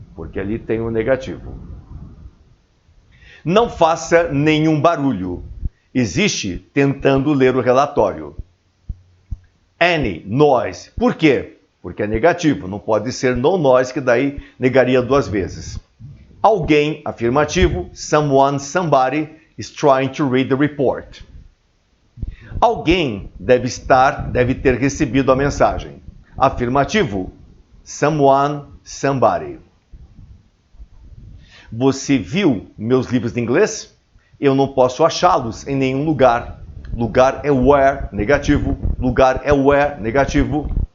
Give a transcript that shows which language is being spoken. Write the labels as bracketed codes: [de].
[pt] Porque ali tem o negativo. Não faça nenhum barulho. Existe tentando ler o relatório. [en] Any, noise. [pt] Por quê? Porque é negativo. Não pode ser no noise, que daí negaria duas vezes. Alguém, afirmativo. [en] Someone, somebody is trying to read the report. [pt] Alguém deve ter recebido a mensagem. Afirmativo. [en] Someone, somebody. [pt] Você viu meus livros de inglês? Eu não posso achá-los em nenhum lugar. Lugar é where, negativo. Lugar é where, negativo.